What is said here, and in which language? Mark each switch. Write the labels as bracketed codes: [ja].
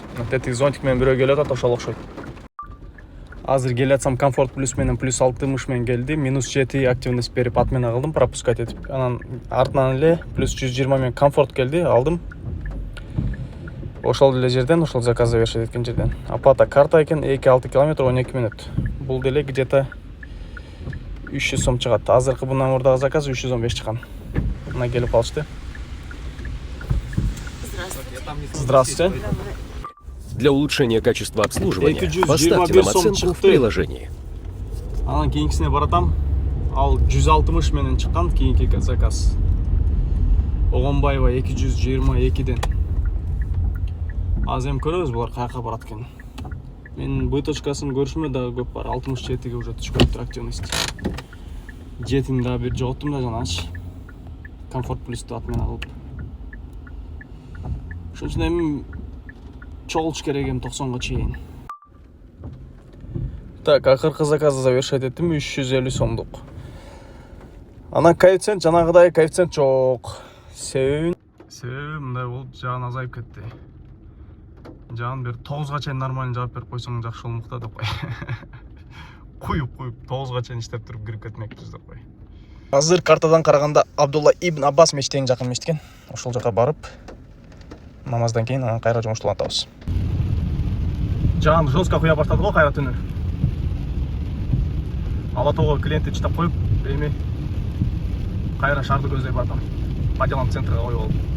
[ky] Тетик зонтик менен бирөө келип атат, ошол окшойт. Азыр келатсам комфорт плюс менен плюс 60 менен келди. -7 активность берип отмена кылдым, пропускать этип. Анан артынан эле плюс 120 менен комфорт келди, алдым. Ошол деле жерден, ошол заказды беришет эткен жерден. Оплата карта экен, 2-6 км 12 минут. Бул деле [ru] где-то [ky] 300 сом чыгат. Азыркы мындан мурдагы заказ 315 чыккан. Мына келип калышты. [ru] Здравствуйте. Для улучшения качества обслуживания поставьте нам оценку в приложении. [ky] Анан кийинкисине баратам. Ал 160 менен чыккан кийинки заказ. Огонбаева 222ден. Аз эми көрөбүз булар каяка барат экен. Мен быточкасын көрүшүмө дагы көп бар. 67ге уже түшкөнтүр активность. Жетин да бир жоготтум да жанагычы. Комфорт плюсту отмена кылып. Ошон үчүн эми чогулуш керек эми 90га чейин. Так, акыркы заказды завершать эттим, 350 сомдук. Анан коэффициент жанагыдай коэффициент жок. Себеби мындай болуп, жагын азайып кетти. Жан бер 9га чейин нормально жаап берип койсоң жакшы болмокта деп кой. Куюп 9га чейин иштеп туруп кирип кетмекпиз деп кой. Азыр картадан караганда Абдулла ибн Аббас мечити эң жакын мечит экен. Ошол жака барып намаздан кийин анан кайра жумуштулантабыз. Жан жестко куя баштады го кайра түнү. Ала тоого клиентти чыдап коюп, эми кайра шаарды көздөй бардым. Падилам центрге коюп алып.